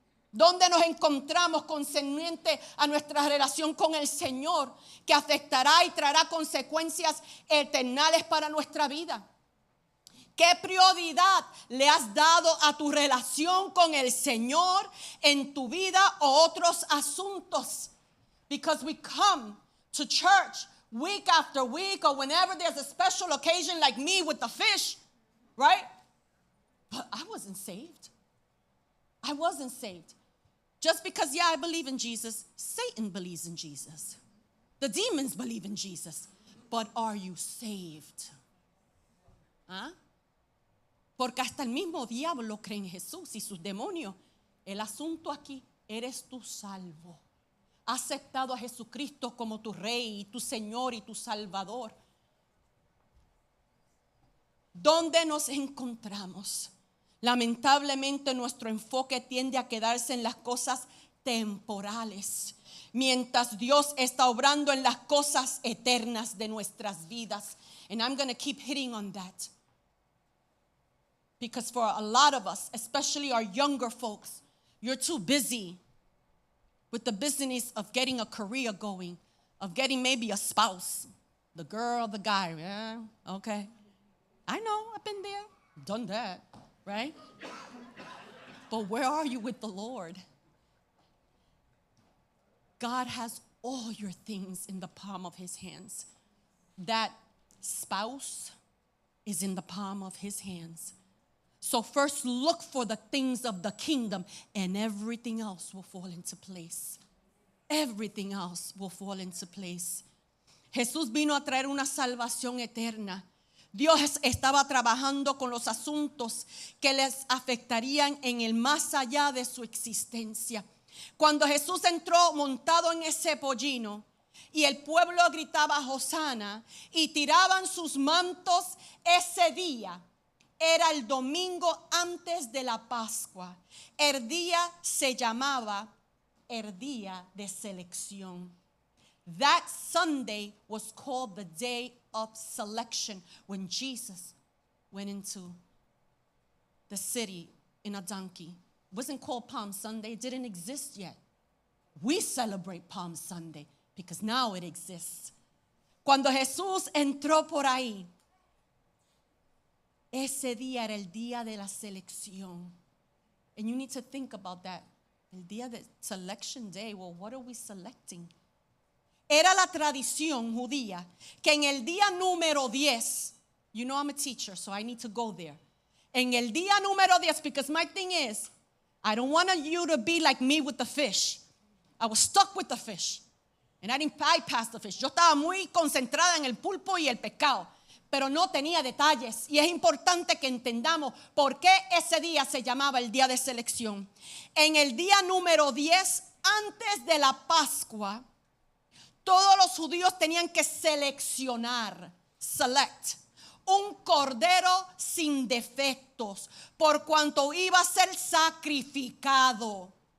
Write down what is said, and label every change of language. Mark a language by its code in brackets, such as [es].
[es] ¿Dónde nos encontramos concerniente a nuestra relación con el Señor, que afectará y traerá consecuencias eternales para nuestra vida? ¿Qué prioridad le has dado a tu relación con el Señor en tu vida o otros asuntos? [en] Because we come to church week after week, or whenever there's a special occasion like me with the fish, right? But I wasn't saved. I wasn't saved. Just because, yeah, I believe in Jesus, Satan believes in Jesus. The demons believe in Jesus. But are you saved? ¿Ah? [es] Porque hasta el mismo diablo cree en Jesús y sus demonios. El asunto aquí: ¿eres tú salvo? ¿Has aceptado a Jesucristo como tu Rey, tu Señor y tu Salvador? ¿Dónde nos encontramos? Lamentablemente nuestro enfoque tiende a quedarse en las cosas temporales, mientras Dios está obrando en las cosas eternas de nuestras vidas. [en] And I'm going to keep hitting on that, because for a lot of us, especially our younger folks, you're too busy with the business of getting a career going, of getting maybe a spouse, the girl, the guy. Yeah, okay. I know, I've been there, done that, right? But where are you with the Lord? God has all your things in the palm of his hands. That spouse is in the palm of his hands. So first look for the things of the kingdom, and everything else will fall into place. Everything else will fall into place. [es] Jesús vino a traer una salvación eterna. Dios estaba trabajando con los asuntos que les afectarían en el más allá de su existencia. Cuando Jesús entró montado en ese pollino y el pueblo gritaba Hosana y tiraban sus mantos, ese día era el domingo antes de la Pascua. El día se llamaba el día de selección. [en] That Sunday was called the day of selection, when Jesus went into the city in a donkey. It wasn't called Palm Sunday. It didn't exist yet. We celebrate Palm Sunday because now it exists. [es] Cuando Jesús entró por ahí, ese día era el día de la selección. [en] And you need to think about that. [es] El día de [en] selection day. Well, what are we selecting? [es] Era la tradición judía que en el día número 10, [en] you know I'm a teacher, so I need to go there. [es] En el día número 10, [en] because my thing is, I don't want you to be like me with the fish. I was stuck with the fish, and I didn't bypass the fish. [es] Yo estaba muy concentrada en el pulpo y el pescado, pero no tenía detalles. Y es importante que entendamos por qué ese día se llamaba el día de selección. En el día número 10, antes de la Pascua, todos los judíos tenían que seleccionar, select, un cordero sin defectos, por cuanto iba a ser sacrificado.